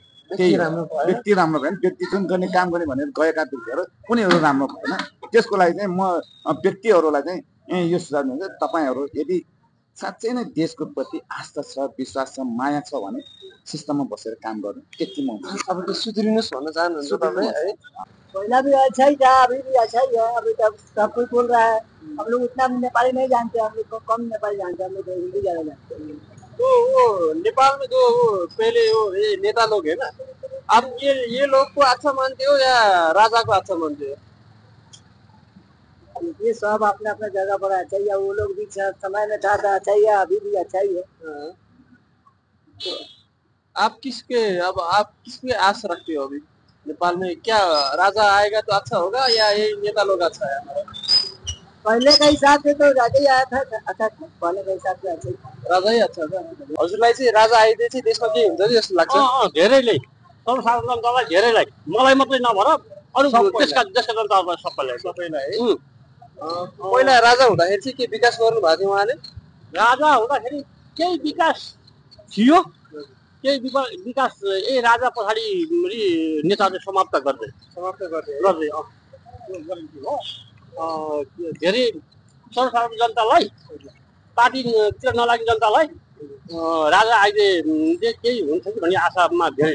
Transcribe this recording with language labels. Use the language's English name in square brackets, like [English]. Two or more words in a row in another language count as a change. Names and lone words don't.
[Nepali] त्यही व्यक्ति राम्रो भएन, व्यक्ति जुन गर्ने काम गर्ने भनेर गएका व्यक्तिहरू कुनैहरू राम्रो भएन। त्यसको लागि चाहिँ म व्यक्तिहरूलाई चाहिँ यो सुझाव दिन्छु, तपाईँहरू यदि साँच्चै नै देशको प्रति आस्था छ, विश्वास छ, माया छ भने सिस्टममा बसेर काम गर्नु त्यति म अब त्यो सुध्रिनुहोस् भन्न चाहनुहुन्छ तपाईँ है? [Hindi] पहला भी अच्छा ही था, अभी भी अच्छा ही है। अभी तक सब कुछ बोल रहा है। हम लोग उतना नेपाली नहीं जानते, हम लोग कम नेपाली जानते हैं, हम लोग हिंदी ज्यादा जानते हैं। तो वो नेपाल में जो पहले वो ये नेता लोग है ना, आप ये लोग को अच्छा मानते हो या राजा को अच्छा मानते हो? ये सब अपने अपने जगह पर अच्छा ही है। वो लोग भी समय में था अच्छा ही है, अभी भी अच्छा ही है। तो आप किसके आस रखते हो अभी नेपाल में? क्या राजा आएगा तो अच्छा होगा या ये नेता लोग अच्छा है? पहले के हिसाब से तो राजा ही आया था, अच्छा था। पहले के हिसाब से अच्छा ही था। राजा ही अच्छा था। [Nepali] हजुरलाई चाहिँ राजा आइदिए चाहिँ देशमा के हुन्छ जस्तो लाग्छ? धेरैले सर्वसाधारण जनतालाई धेरैलाई, मलाई मात्रै नभएर अरू देशका जनताहरूलाई सबैलाई पहिला राजा हुँदाखेरि चाहिँ के विकास गर्नु भएको थियो उहाँले? राजा हुँदाखेरि केही विकास थियो, केही विकास यही राजा पछाडि नेताले समाप्त गर्दै धेरै सर्वसाधारण जनतालाई, पार्टीतिर नलाग्ने जनतालाई राजा आइदिए केही हुन्छ कि भन्ने आशामा धेरै।